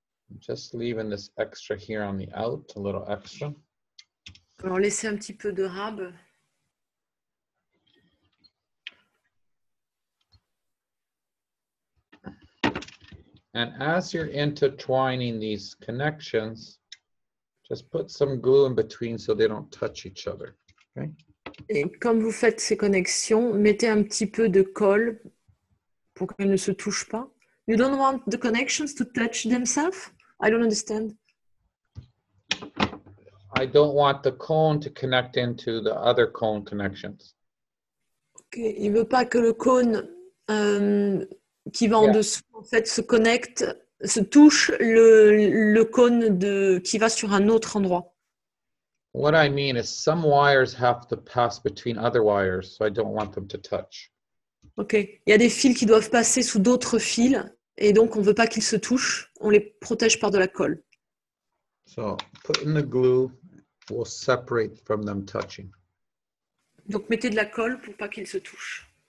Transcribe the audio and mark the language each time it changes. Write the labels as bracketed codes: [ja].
[en] I'm just leaving this extra here on the out, a little extra. [fr] Alors laissez un petit peu de rab. [en] And as you're intertwining these connections, just put some glue in between so they don't touch each other. Okay? [fr] Et comme vous faites ces connexions, mettez un petit peu de colle pour qu'elles ne se touchent pas. [en] You don't want the connections to touch themselves? I don't understand. I don't want the cone to connect into the other cone connections. Okay. [fr] Il ne veut pas que le cône qui va en dessous en fait se connecte, se touche le cône qui va sur un autre endroit. [en] What I mean is some wires have to pass between other wires, so I don't want them to touch. Ok. [fr] Il y a des fils qui doivent passer sous d'autres fils et donc on ne veut pas qu'ils se touchent. On les protège par de la colle. [en] So putting the glue will separate from them touching. [fr] Donc mettez de la colle pour pas qu'ils se touchent.